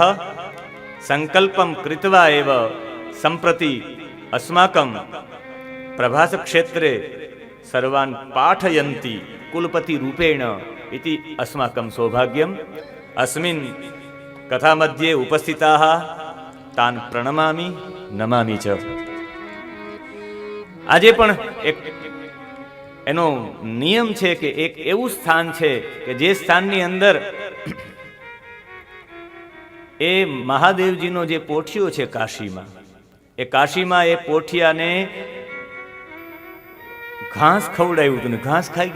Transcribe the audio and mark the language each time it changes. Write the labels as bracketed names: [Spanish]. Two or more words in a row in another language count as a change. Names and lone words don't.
[Sanskrit] संकल्पं कृत्वा एव सम्प्रति अस्माकं प्रभास क्षेत्रे सर्वान् पाठयन्ति कुलपति रूपेण इति अस्माकं सौभाग्यम्. अस्मिन् कथा मध्ये उपस्थिताः तान् प्रणमामि नमामि च. [Gujarati] આજે પણ એક એનો નિયમ છે કે એક એવું સ્થાન છે કે જે સ્થાનની અંદર એ મહાદેવજીનો જે પોઠિયો છે કાશીમાં, એ કાશીમાં એ પોઠિયાને ઘાસ ખવડાવ્યું હતું ને ઘાસ ખાઈ ગયો.